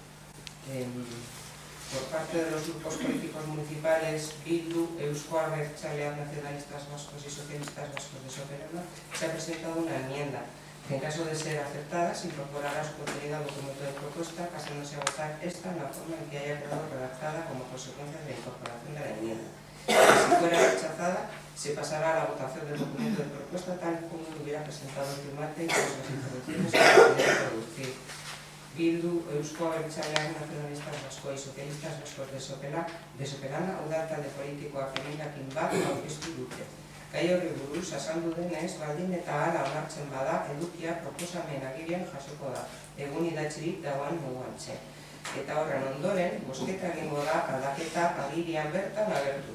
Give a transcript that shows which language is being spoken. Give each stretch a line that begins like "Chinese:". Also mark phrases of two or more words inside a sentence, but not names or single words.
Spanish: Por parte de los grupos políticos municipales Bildu, Eusko Abertzaleak, Nacionalistas Vascos y Socialistas Vascos de Soperona, se ha presentado una enmienda que, en caso de ser aceptada, se incorporará su contenido al documento de propuesta, pasándose a votar esta en la forma en que haya quedado redactada como consecuencia de la incorporación de la enmienda. Si fuera rechazada, se pasará a la votación del documento de propuesta tal como lo hubiera presentado el firmante y con las intervenciones que podría producir.
Basque: Bildu, Eusko Abertzaleak, Nacionalistas Vascos y Socialistas Vascos de Soperana, udal talde politikoak emendakin bat aurkeztu dute. Gai horri buruz azaldu denez, baldin eta hala onartzen bada, edukia proposamen agirian jasoko da, egun idatzirik dagoen moduan. Eta horren ondoren, bozketa egingo da aldaketa agirian bertan agertuz.